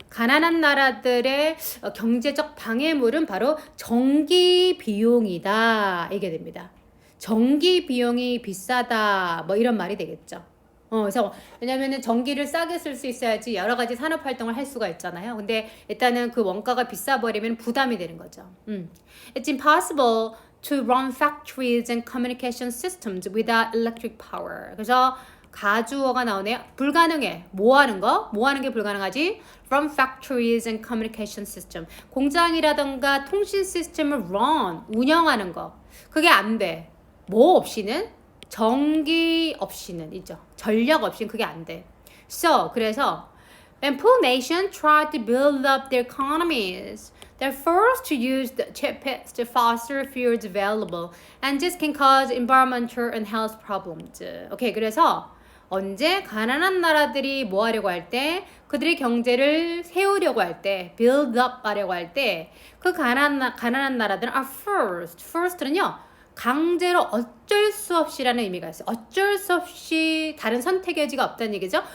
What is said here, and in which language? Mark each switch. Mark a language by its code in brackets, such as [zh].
[ko] 가난한 나라들의 경제적 방해물은 바로 전기 비용이다. 이게 됩니다. 전기 비용이 비싸다. 뭐 이런 말이 되겠죠. 그래서 왜냐면은 전기를 싸게 쓸 수 있어야지 여러 가지 산업 활동을 할 수가 있잖아요. 근데 일단은 그 원가가 비싸 버리면 부담이 되는 거죠. [en] It's impossible to run factories and communication systems without electric power. [ko] 그래서 가주어가 나오네요. 불가능해. 뭐 하는 게 불가능하지? [en] Run factories and communication system. [ko] 공장이라던가 통신 시스템을 운영하는 거. 그게 안 돼. 뭐 없이는? 전기 없이는 있죠. 전력 없이는 그게 안 돼. [en] 그래서 when poor nations try to build up their economies, they're forced to use the cheapest fossil fuels available, and this can cause environmental and health problems. [ko] 오케이, 그래서 언제 가난한 나라들이 뭐 하려고 할 때, 그들의 경제를 세우려고 할 때, [en] build up [ko] 하려고 할 때, 그 가난한 나라들은 [en] are first [ko] 는요. 강제로 어쩔 수 없이라는 의미가 있어요. 어쩔 수 없이 다른 선택의 여지가 없다는 얘기죠.